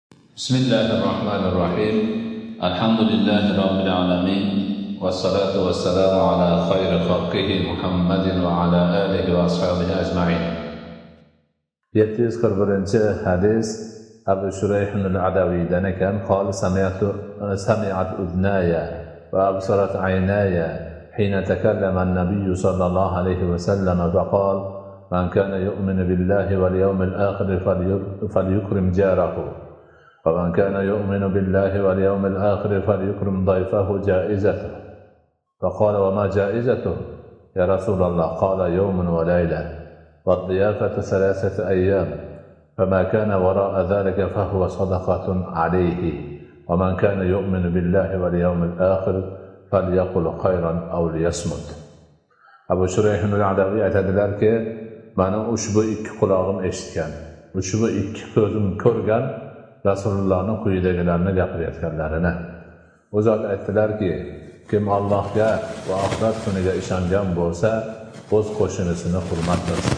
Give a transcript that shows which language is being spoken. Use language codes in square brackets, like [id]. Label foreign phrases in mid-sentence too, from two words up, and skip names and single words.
[ar] بسم الله الرحمن الرحيم الحمد لله رب العالمين والصلاة والسلام على خير خلقه محمد وعلى آله وأصحابه أجمعين. [uz] 741 hadis Abu Shurayh al-Adawiydan ekan. [ar] قال سمعت أذناي وأبصرت عيناي حين تكلم النبي صلى الله عليه وسلم فقال من كان يؤمن بالله واليوم الآخر فليكرم جاره ومن كان يؤمن بالله واليوم الآخر فليكرم ضيفه جائزته. فقال وما جائزته يا رسول الله؟ قال يوم وليلة والضيافة 3 أيام فما كان وراء ذلك فهو صدقة عليه ومن كان يؤمن بالله واليوم الآخر فليقل خيرا أو ليصمت. [uz] Abu Shurayh al-Adawiy aytadilarki, mana ushbu ikki qulog'im eshitgan, ushbu ikki ko'zim ko'rgan Rasulullohning quyidagilarni gapirayotganlarini. O zot aytdilarki, kim Allohga va oxirat kuniga ishongan bo'lsa, o'z qo'shnisini hurmat qilsin.